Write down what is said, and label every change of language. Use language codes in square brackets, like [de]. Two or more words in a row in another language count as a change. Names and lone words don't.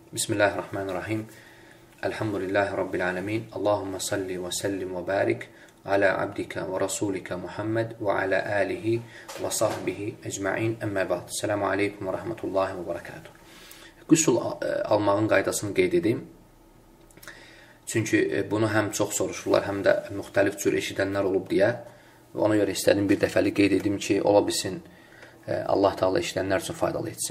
[ar] بسم الله الرحمن الرحيم. الحمد لله رب العالمين. اللهم صل وسلم وبارك على عبدك ورسولك محمد وعلى آله وصحبه أجمعين. أما بعد. السلام عليكم ورحمة الله وبركاته. [az] Qüsul almağın qaydasını qeyd edeyim. Çünki bunu həm çox soruşurlar, həm də müxtəlif cür eşidənlər olub deyə. Ona görə istədim bir dəfəli qeyd edim ki, ola bilsin Allah Teala eşidənlər üçün faydalı etsin.